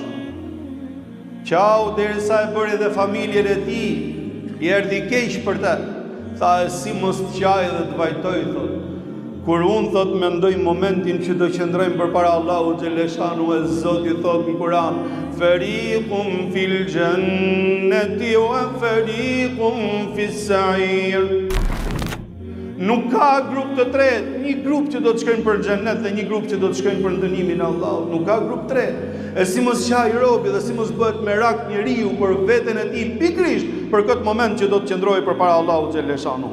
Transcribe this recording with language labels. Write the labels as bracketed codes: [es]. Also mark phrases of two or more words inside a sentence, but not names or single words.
[sq] Qau derisa e bëri dhe familjen e tij, i erdhi keq për të. Tha, si mos të qaj dhe të vajtoj, thot. Kur unë, thot, mendoj momentin që do qëndrojmë përpara [ar] الله جل شأنه, [sq] e Zoti thot në Kur'an, [ar] فريق في الجنة وفريق في السعير. [sq] Nuk ka grup të tretë, një grup që do të shkojnë për xhennet dhe një grup që do të shkojnë për ndënimin e Allahut. Nuk ka grup tretë. E si mos qaj robi dhe si mos bëhet merak njeriu për veten e tij pikërisht për këtë moment që do të qëndrojë përpara [ar] الله جل شأنه.